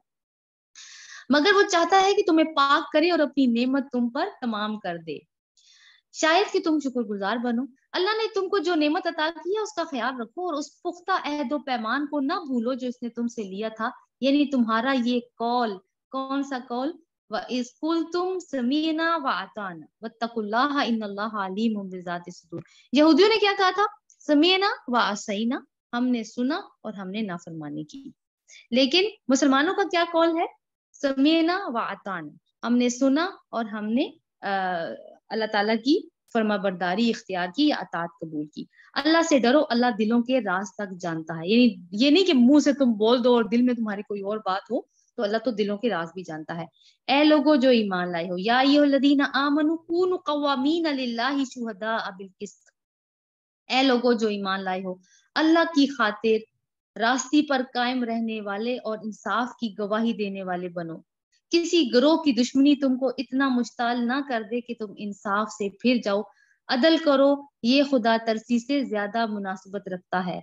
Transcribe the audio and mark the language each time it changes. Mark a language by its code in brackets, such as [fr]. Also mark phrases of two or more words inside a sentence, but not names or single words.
[hi] मगर वो चाहता है कि तुम्हें पाक करे और अपनी नेमत तुम पर तमाम कर दे। शायद कि तुम शुक्रगुजार बनो। अल्लाह ने तुमको जो नेमत अता की है उसका ख्याल रखो और उस पुख्ता अहद व पैमान को ना भूलो जो इसने तुमसे लिया था। यानी तुम्हारा ये कौल, कौन सा कौल, [ar] وإذ قلتم سمعنا وأطعنا واتقوا الله إن الله عليم بذات الصدور. [hi] यहूदियों ने क्या कहा था? [ar] سمعنا وعصينا, [hi] हमने सुना और हमने नाफरमानी की। लेकिन मुसलमानों का क्या कौल है? [ar] سمعنا وأطعنا, [hi] हमने सुना और हमने अल्लाह ताला की फर्माबरदारी इख्तियार की या अतात कबूल की। अल्लाह से डरो, अल्लाह दिलों के राज तक जानता है। यानी ये नहीं कि मुंह से तुम बोल दो और दिल में तुम्हारी कोई और बात हो, तो अल्लाह तो दिलों के राज भी जानता है। ए लोगो जो ईमान लाए हो, [ar] يا أيها الذين آمنوا كونوا قوامين لله شهداء بالقسط, [hi] ए लोगो जो ईमान लाए हो, अल्लाह की खातिर रास्ते पर कायम रहने वाले और इंसाफ की गवाही देने वाले बनो। किसी गिरोह की दुश्मनी तुमको इतना मुश्ताल ना कर दे कि तुम इंसाफ से फिर जाओ। अदल करो, ये खुदा तरसी से ज्यादा मुनासिबत रखता है।